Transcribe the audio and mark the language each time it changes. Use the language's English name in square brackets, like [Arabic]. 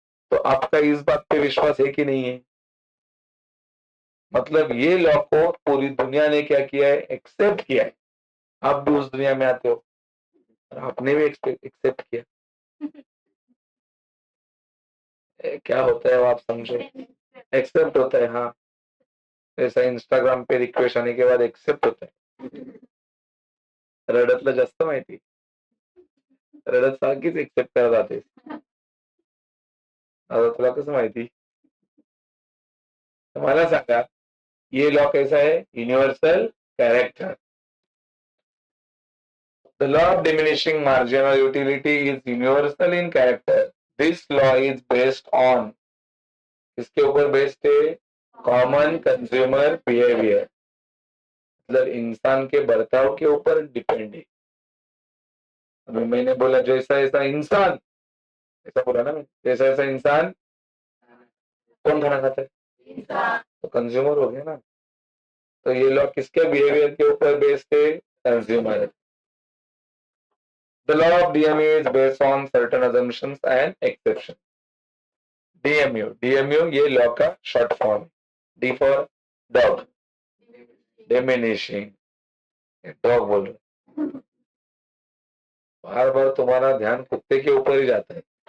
[Hindi] तो आपका इस बात पे विश्वास है कि नहीं है? मतलब ये लॉ को पूरी दुनिया ने क्या किया है? एक्सेप्ट किया है। आप भी उस दुनिया में आते हो और आपने भी एक्सेप्ट किया। क्या होता है वो आप समझो। एक्सेप्ट होता है, हाँ। ऐसा इंस्टाग्राम पे रिक्वेस्ट आने के बाद एक्सेप्ट होता है। [Marathi] रडतला जास्त माहिती, रडत सारखीच एक्सेप्ट करत राहते. आता तुला कसं माहिती? तर मला सांगा, [Hindi] ये लॉ कैसा है? Universal character. [English] The law of diminishing marginal utility is universal in character. This law is based on, [Hindi] किसके ऊपर बेस्ड है? कॉमन कंज्यूमर बिहेवियर, मतलब इंसान के बर्ताव के ऊपर डिपेंड है. अभी मैंने बोला जैसा ऐसा इंसान, ऐसा बोला ना मैं, जैसा ऐसा इंसान कौन खाना खाता है? तो कंज्यूमर हो गया ना. तो ये लॉ किसके बिहेवियर के ऊपर बेस्ड है? Consumer. [English] The law of DMU is based on certain assumptions and exceptions. [Hindi] DMU ये लॉ का short form. [English] D for dog, diminishing. [Hindi] Dog बोल रहे, बार बार तुम्हारा ध्यान कुत्ते के ऊपर ही जाता है.